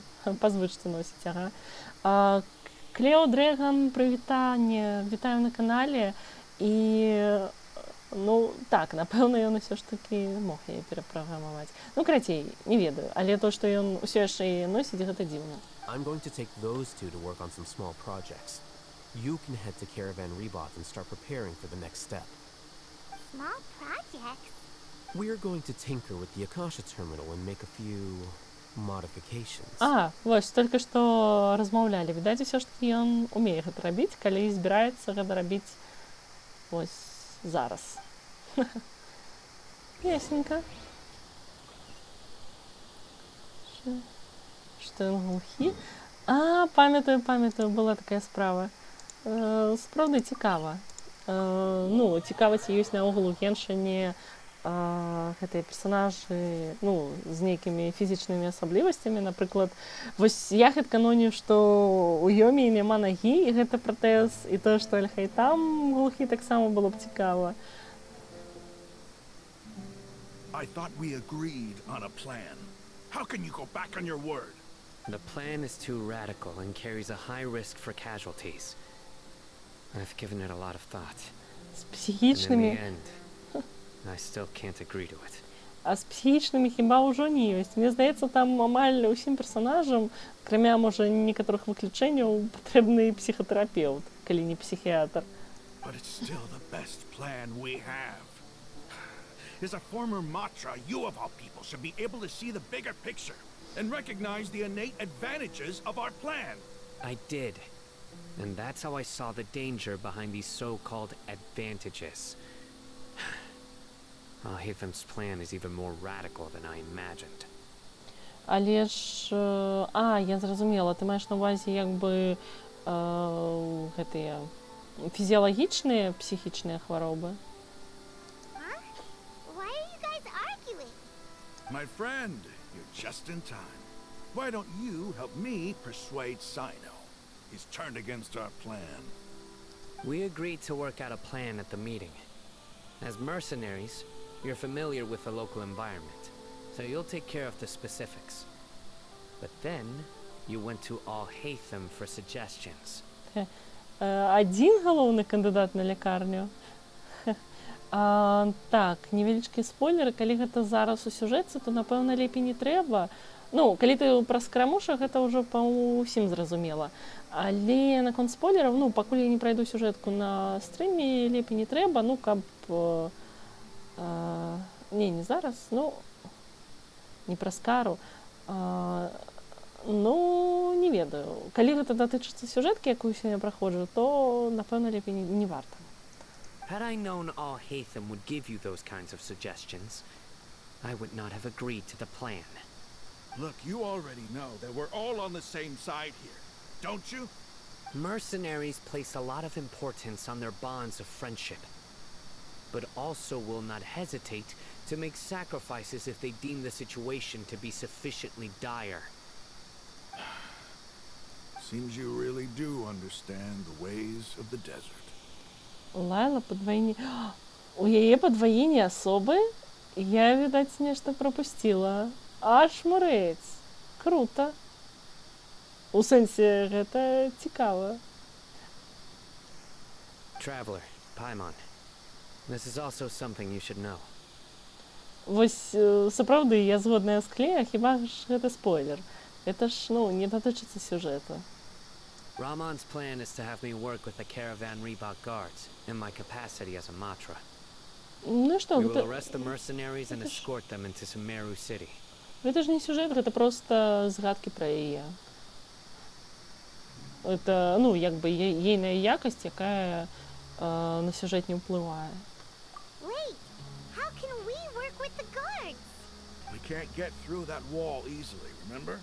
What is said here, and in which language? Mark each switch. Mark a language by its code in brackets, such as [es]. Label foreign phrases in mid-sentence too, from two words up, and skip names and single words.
[be] Па звычцы носіць, ага. Клео Дрэган, прывітанне, вітаю на канале. І, ну, так, напэўна, ён усё ж такі мог яе перапраграмаваць. Ну, карацей, не ведаю, але то, што ён усё яшчэ яе носіць, гэта дзіўна. [en] I'm going to take those two to work on some small projects. You can head to Caravan Rebot and start preparing for the next step. Small projects? We're going to tinker with the Akasha terminal and make a few modifications. [be] Вось, толькі што размаўлялі. Відаць, усё ж такі ён умее гэта рабіць, калі збіраецца гэта рабіць вось зараз. Ясненька. Што ён глухі? Памятаю, была такая справа. Справді цікава. Ну, цікава, ці ёсць наогул у Геншыне гэтыя персанажы, ну, з нейкімі фізічнымі асаблівасцямі. Напрыклад, вось я хэдканоню, што ў Йомі няма нагі, і гэта пратэз, і тое, што Аль-Хайтам глухі, таксама было б цікава. [en] I thought we agreed on a plan. How can you go back on your word? The plan is too radical and carries a high risk for casualties. I've given it a lot of thought. [be] З [en] And in [be] псіхічнымі... [en] the end, I still can't agree to it. [be] А з псіхічнымі хіба ўжо не ёсць. Мне здаецца, там амаль усім персанажам, акрамя, можа, некаторых выключэнняў, патрэбны псіхатэрапеўт, калі не псіхіятр. [en] But it's still the best plan we have. As a former Matra, you of all people should be able to see the bigger picture and recognize the innate advantages of our plan. I did. And that's how I saw the danger behind these so-called advantages. Al-Haytham's plan is even more radical than I imagined. [be] Але ж... я зразумела, ты маеш на ўвазе як бы гэтыя фізіялагічныя, псіхічныя хваробы? [en] Huh? Why are you guys arguing? My friend, you're just in time. Why don't you help me persuade Sino? He's turned against our plan. We agreed to work out a plan at the meeting. As mercenaries, you're familiar with the local environment, so you'll take care of the specifics. But then, you went to Al-Haytham for suggestions. [be] Адзін галоўны кандыдат на лякарню? Так, невялічкія спойлеры, калі гэта зараз у сюжэце, то, напэўна, лепей не трэба. Ну, калі ты праз крамуша, гэта ўжо па ўсім зразумела. Але наконт спойлераў, ну, пакуль я не прайду сюжэтку на стрыме, лепей не трэба, ну, каб... Не зараз, ну, не праз кару. Ну, не ведаю. Калі гэта датычыцца сюжэткі, якую сёння праходжу, то, напэўна, лепей не варта. [en] Had I known Al-Haytham would give you those kinds of suggestions, I would not have agreed to the plan. Look, you already know that we're all on the same side here, don't you? Mercenaries place a lot of importance on their bonds of friendship, but also will not hesitate to make sacrifices if they deem the situation to be sufficiently dire. Seems you really do understand the ways of the desert. [be] Лайла падвайне... У яе падваенне асобы? Я, відаць, нешта прапусціла. Аж мурэць. Крута. У сэнсе, гэта цікава. [en] Traveler, Paimon. This is also something you should know. [be] Вось сапраўды я згодная з Клея, хіба ж гэта спойлер. Гэта ж, не датычыцца сюжэта. [en] Ramon's plan is to have me work with the Caravan Reebok guards in my capacity as a Matra. [be] Ну і што, [en] We will arrest the mercenaries and escort them into Sumero city. [be] гэта ж не сюжэт, гэта проста згадкі пра яе. Это, як бы ейная якасць, якая на сюжэт не ўплывае. [en] Wait, how can we work with the guards? We can't get through that wall easily, remember?